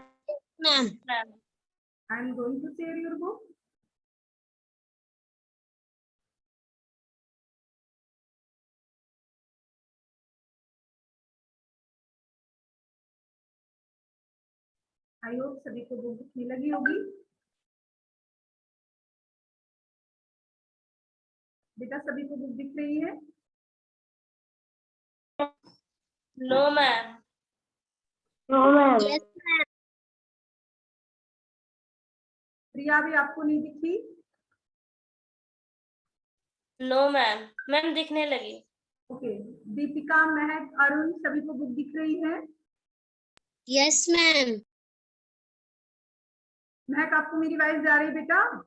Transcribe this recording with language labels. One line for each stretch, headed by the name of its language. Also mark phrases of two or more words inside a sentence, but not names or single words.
English: Ma'am. I am going to share your book. I hope
Hindi: सभी को बुक दिखने लगी होगी। बेटा सभी को बुक दिख रही है?
English: No, ma'am. No, ma'am. Yes, ma'am.
Hindi: प्रिया भी आपको नहीं दिखी?
English: No, ma'am.
Hindi: मैम दिखने लगी। ओके। दीपिका, महक, अरुण सभी को बुक दिख रही है?
English: Yes, ma'am.
Hindi: महक आपको मेरी वॉइस जा रही बेटा?